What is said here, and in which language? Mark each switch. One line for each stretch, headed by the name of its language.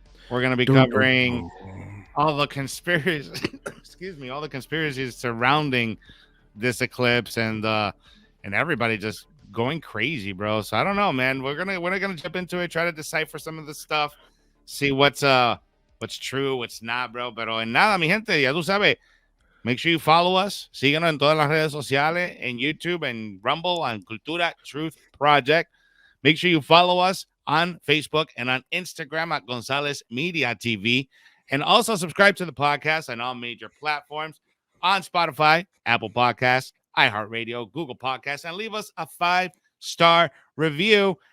English: We're going to be covering all the conspiracies, all the conspiracies surrounding this eclipse, and everybody just going crazy, bro. So I don't know, man. We're gonna jump into it, try to decipher some of the stuff, see what's true, what's not, bro.
Spanish: Pero en nada, mi gente, ya tú sabes. Make sure you follow us. Síganos en todas las redes sociales, en YouTube, en Rumble, on Cultura Truth Project.
English: Make sure you follow us on Facebook and on Instagram at Gonzalez Media TV. And also subscribe to the podcast on all major platforms, on Spotify, Apple Podcasts, iHeartRadio, Google Podcasts, and leave us a 5-star review.